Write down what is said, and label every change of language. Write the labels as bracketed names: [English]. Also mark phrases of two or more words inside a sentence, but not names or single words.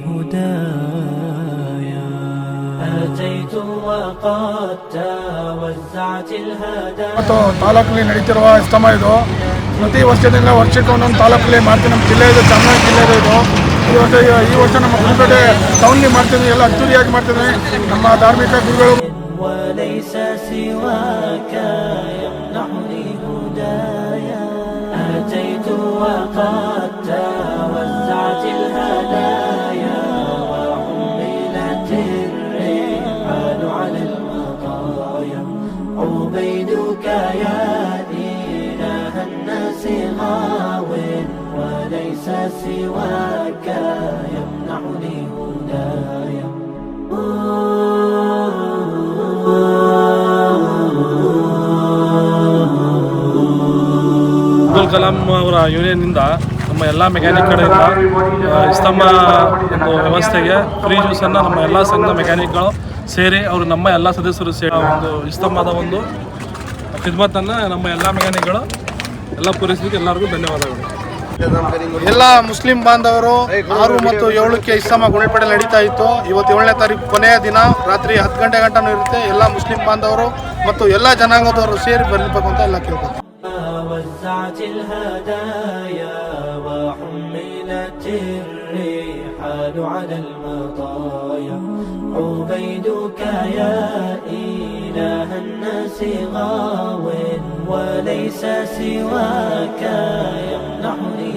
[Arabic] هدايا أتيت وقد توزعت الهدايا. [Kannada] ತಾಲೂಕಲ್ಲಿ ನಡೀತಿರುವ ಇಸ್ತಮ ಇದು ಪ್ರತಿ ವರ್ಷದಿಂದ ವರ್ಷಕ್ಕೆ ಒಂದೊಂದು ತಾಲೂಕಲ್ಲಿ ಮಾಡ್ತೀವಿ. ನಮ್ಮ ಜಿಲ್ಲೆ ಇದು ಚಾಮರಾಜನಗರ ಜಿಲ್ಲೆ ಇದು. ಈ ವರ್ಷ ನಮ್ಮ ಗುರುಪೇಟೆ ಟೌನ್ಲಿ ಮಾಡ್ತಿದ್ವಿ, ಎಲ್ಲ ಅದ್ದೂರಿಯಾಗಿ ಮಾಡ್ತಿದ್ವಿ. ನಮ್ಮ ಧಾರ್ಮಿಕ ಗುರುಗಳು [Arabic] وليس سواك يمنحني هدايا أتيت وقد توزعت الهدايا وحملت الرحال على المطايا عبيدك يا إله الناس غاو وليس سواك يمنحني هدايا. [Kannada] ಅಬ್ದುಲ್ ಕಲಾಂ ಅವರ ಯೂನಿಯನ್ನಿಂದ ನಮ್ಮ ಎಲ್ಲ ಮೆಕ್ಯಾನಿಕ್ಗಳಿಂದ ಇಸ್ತಮ ಒಂದು ವ್ಯವಸ್ಥೆಗೆ ಫ್ರೀ ಜ್ಯೂಸನ್ನು ನಮ್ಮ ಎಲ್ಲ ಸಂಘದ ಮೆಕ್ಯಾನಿಕ್ಗಳು ಸೇರಿ ಅವರು ನಮ್ಮ ಎಲ್ಲ ಸದಸ್ಯರು ಸೇರಿ ಒಂದು ಇಸ್ತಮದ ಒಂದು ಖಿದ್ಮತನ್ನು ನಮ್ಮ ಎಲ್ಲ ಮೆಕ್ಯಾನಿಕ್ಗಳು ಎಲ್ಲ ಪೂರೈಸಲಿಕ್ಕೆ ಎಲ್ಲರಿಗೂ ಧನ್ಯವಾದಗಳು. ಎಲ್ಲ ಮುಸ್ಲಿಂ ಬಾಂಧವರು 6 ಮತ್ತು 7ಕ್ಕೆ ಇಸ್ತಮ ಗುಂಡ್ಲುಪೇಟೆ ನಡೀತಾ ಇತ್ತು. ಇವತ್ತು 7ನೇ ತಾರೀಕು ಕೊನೆಯ ದಿನ, ರಾತ್ರಿ 10 ಗಂಟೆ ಗಂಟನೂ ಇರುತ್ತೆ. ಎಲ್ಲ ಮುಸ್ಲಿಂ ಬಾಂಧವರು ಮತ್ತು ಎಲ್ಲ ಜನಾಂಗದವರು ಸೇರಿ ಬರಬೇಕು ಅಂತ ಎಲ್ಲ ಕೇಳ್ಬೋದು. [Arabic] وزعت الهدايا وحملت الرحال على المطايا عبيدك يا إله الناس غاو وليس سواك يمنحني